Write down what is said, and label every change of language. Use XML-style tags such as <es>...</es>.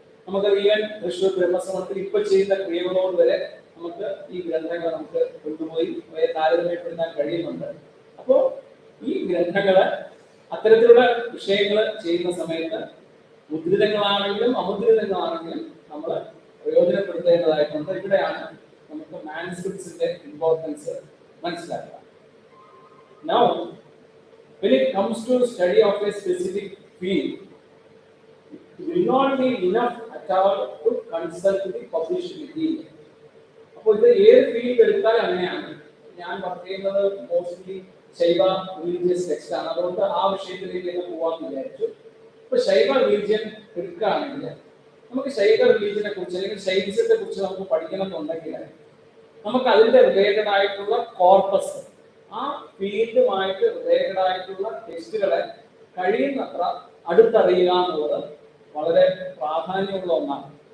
<ml>നമുക്ക് ഈവൻ തൃശ്ശൂർ ബ്രഹ്മസമത്തിൽ ഇപ്പൊ ചെയ്യുന്ന ക്രിയകളോട് വരെ നമുക്ക് ഈ ഗ്രന്ഥങ്ങൾ നമുക്ക് കൊണ്ടുപോയി അവയെ താരതമ്യപ്പെടുത്താൻ കഴിയുന്നുണ്ട്. അപ്പോൾ ഈ ഗ്രന്ഥങ്ങള് അത്തരത്തിലുള്ള വിഷയങ്ങൾ ചെയ്യുന്ന സമയത്ത് മുദ്രിതങ്ങളാണെങ്കിലും അമുദ്രിതങ്ങളാണെങ്കിലും നമ്മൾ പ്രയോജനപ്പെടുത്തേണ്ടതായിട്ടുണ്ട്. ഇവിടെയാണ് നമുക്ക് മാനുസ്ക്രിപ്റ്റ്സിന്റെ ഇമ്പോർട്ടൻസ് മനസ്സിലാക്കുക.</ml> <en>Now, when it comes to study of a specific field, it will not be enough at all to consult the published material.</en> <ml>അപ്പോൾ ഇത് ഏത് ഫീൽഡ് എടുത്താൽ അങ്ങനെയാണ്. ഞാൻ വർക്ക് ചെയ്യുന്നത് മോസ്റ്റ്ലി ശൈവ റിലീജിയസ് ടെക്സ്റ്റ് ആണ്, അതുകൊണ്ട് ആ വിഷയത്തിലേക്ക് തന്നെ പോവാന്ന് വിചാരിച്ചു. ഇപ്പൊ ശൈവ റിലീജിയൻ എടുക്കുകയാണെങ്കിൽ നമുക്ക് ശൈവ റിലീജിയനെ കുറിച്ച് അല്ലെങ്കിൽ ശൈവിസത്തെ കുറിച്ച് നമുക്ക് പഠിക്കണം എന്നുണ്ടെങ്കിൽ നമുക്ക് അതിന്റെ റിലേറ്റഡ് ആയിട്ടുള്ള കോർപ്പസ്, ആ ഫീൽഡുമായിട്ട് റിലേറ്റഡ് ആയിട്ടുള്ള ടെക്സ്റ്റുകളെ കഴിയുന്നത്ര അടുത്തറിയുക എന്നുള്ളത് വളരെ പ്രാധാന്യമുള്ള ഒന്നാണ്.</ml>